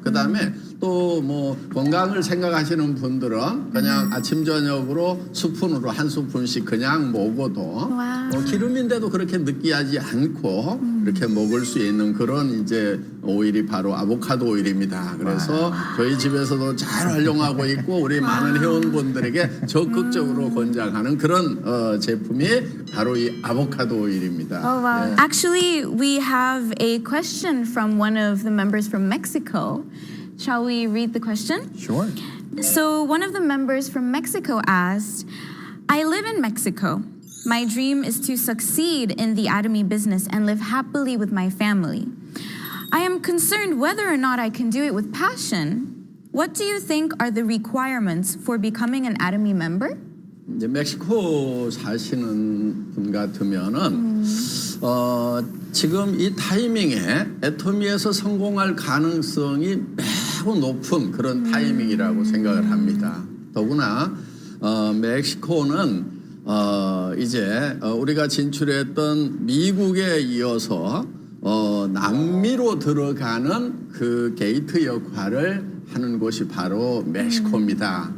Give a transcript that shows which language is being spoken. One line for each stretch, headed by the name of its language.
Korean: 그다음에 또 뭐 건강을 생각하시는 분들은 그냥 아침 저녁으로 스푼으로 한 스푼씩 그냥 먹어도 기름인데도 그렇게 느끼하지 않고 이렇게 먹을 수 있는 그런 이제 오일이 바로 아보카도 오일입니다. 그래서 저희 집에서도 잘 활용하고 있고 우리 많은 회원분들에게 적극적으로 권장하는 그런 제품이 바로 이 아보카도 오일입니다.
English: Oh, wow.
Korean: 네.
English: Actually, we have a question from one of the members from Mexico. Shall we read the question? Sure. So, one of the members from Mexico asked, I live in Mexico. My dream is to succeed in the atomy business and live happily with my family. I am concerned whether or not I can do it with passion. What do you think are the requirements for becoming an atomy member?
Korean: 이제 멕시코 사시는 분 같으면은 지금 이 타이밍에 애터미에서 성공할 가능성이 매우 높은 그런 타이밍이라고 생각을 합니다. 더구나 멕시코는 이제 우리가 진출했던 미국에 이어서 남미로 들어가는 그 게이트 역할을 하는 곳이 바로 멕시코입니다.